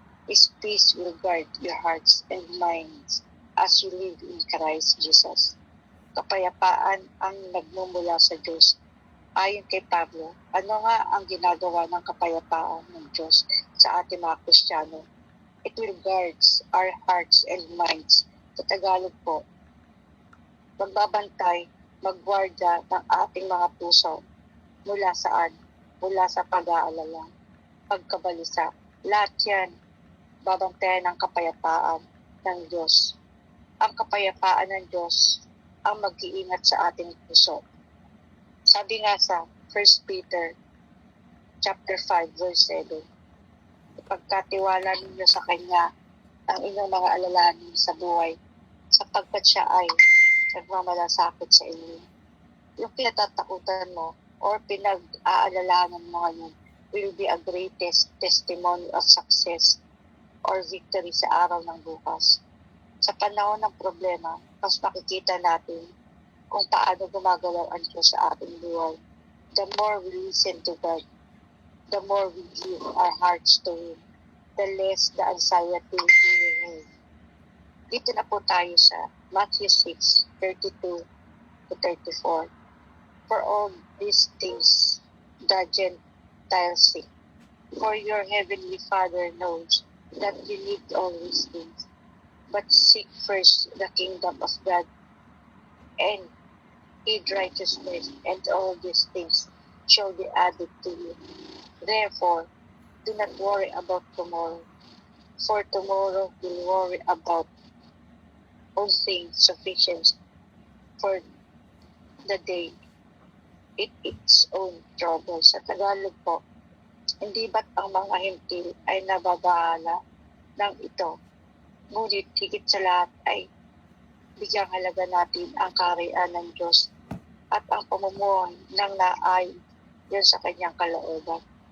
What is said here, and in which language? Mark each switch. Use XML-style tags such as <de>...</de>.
<en>His peace will guard your hearts and minds as you live in Christ Jesus.</en> <tl>Kapayapaan ang nagmumula sa Diyos. Ayon kay Pablo, ano nga ang ginagawa ng kapayapaan ng Diyos sa ating mga Kristiyano?</tl> <en>It will guard our hearts and minds.</en> <tl>Sa Tagalog po, magbabantay, magguarda ng ating mga puso mula saan? Mula sa pag-aalala, pagkabalisa. Lahat yan, babantayan ng kapayapaan ng Diyos. Ang kapayapaan ng Diyos ang mag-iingat sa ating puso. Sabi nga sa 1 Peter chapter 5 verse 7, ipagkatiwala ninyo sa Kanya ang inyong mga alalahanin sa buhay, sapagkat siya ay nagmamalasakit sa inyo. Yung kinatatakutan mo or pinag-aalalahanan mo ngayon</tl> <en>will be a greatest testimony of success or victory</en> <tl>sa araw ng bukas. Sa panahon ng problema, mas makikita natin kung paano gumagalaw ang Diyos sa ating buhay.</tl> <en>The more we listen to God, the more we give our hearts to Him, the less the anxiety we will have.</en> <tl>Dito na po tayo sa Matthew 6:32 to 34.</tl> <en>For all these things, the Gentiles seek. For your heavenly Father knows that you need all these things. But seek first the kingdom of God and His righteousness, and all these things shall be added to you. Therefore, do not worry about tomorrow, for tomorrow will worry about all things. Sufficient for the day its own trouble.</en> <tl>Sa Tagalog po, hindi ba't ang mga hintil ay nababahala ng ito? Ngunit higit sa lahat ay bigyang halaga natin ang kaharian ng Diyos at ang pamumuhay ng naayon sa Kanyang kalooban.</tl>